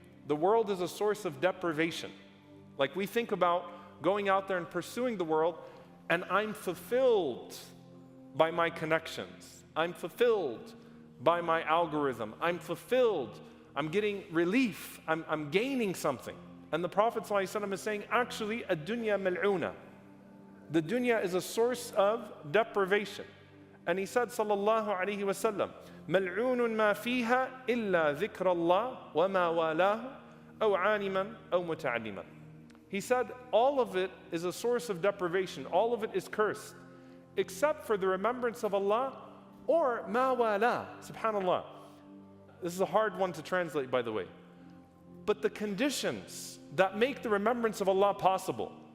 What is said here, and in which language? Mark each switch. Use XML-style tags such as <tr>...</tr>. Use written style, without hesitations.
<en>The world is a source of deprivation. Like we think about going out there and pursuing the world, and I'm fulfilled by my connections. I'm fulfilled by my algorithm. I'm fulfilled. I'm getting relief. I'm gaining something. And the Prophet ﷺ is saying, actually, ad-dunya mal'una. The dunya is a source of deprivation. And he said,</en> <ar>sallallahu alayhi wa sallam, مَلْعُونٌ مَا فِيهَا إِلَّا ذِكْرَ اللَّهِ وَمَا وَالَاهُ أَوْ عَالِمًا أَوْ مُتَعَلِّمًا.</ar> <en>He said, all of it is a source of deprivation. All of it is cursed, except for the remembrance of Allah or</en> <ar>مَا وَالَاهُ.</ar> <en>Subhanallah. This is a hard one to translate, by the way. But the conditions that make the remembrance of Allah possible.</en>